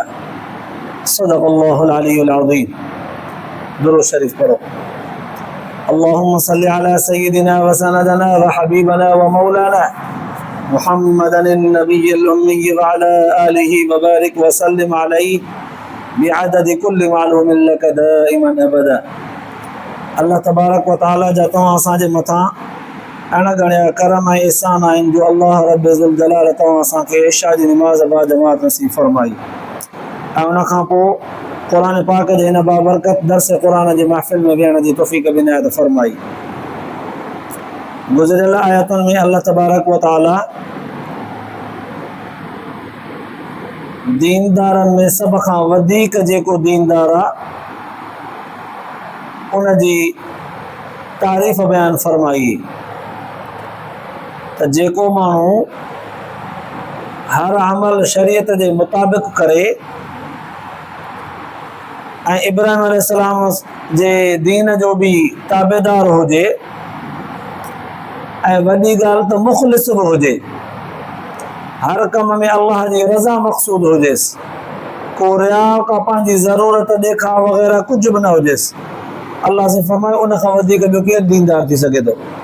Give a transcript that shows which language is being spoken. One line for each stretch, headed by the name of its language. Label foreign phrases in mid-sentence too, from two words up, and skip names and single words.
Arabic: صدق الله العلي العظيم.
Urdu: درود شريف پڑھو.
Arabic: اللهم صل على سيدنا وسندنا وحبيبنا ومولانا محمد النبي الأمي وعلى آله وبارك وسلم عليه بعدد كل معلوم لك دائما أبدا.
Sindhi: اللہ تبارک و تعالی جا تواں اساں جے متھاں اणगणिया करम ऐं एहसान आहिनि जो अल्लाह रब ज़ुल जलाल तव्हां असांखे इशा जी नमाज़ बा जमात नसीब फरमाई ऐं उन खां पोइ क़ुरान पाक जे हिन बाबरकत दर्स क़ुरान जी महफ़िल में विहण जी तौफ़ीक़ बि इनायत फरमाई। गुज़िरियल आयतुनि में अल्लाह तबारक व तआला दीनदारनि में सभ खां वधीक जेको दीनदार आहे उन जी तारीफ़ बयान फरमाई त जेको माण्हू हर अमल शरीयत जे मुताबिक़ करे ऐं इब्राहिम अलैहिस्सलाम जे दीन जो बि ताबेदार हुजे ऐं वॾी ॻाल्हि त मुख़लिस बि हुजे, हर कम में अल्लाह जी रज़ा मक़सूद हुजेसि, को रिया का पंहिंजी ज़रूरत ॾेखा वग़ैरह कुझु बि न हुजेसि, अल्लाह से फरमायो उन खां वधीक ॿियो केरु दीनदार थी सघे थो।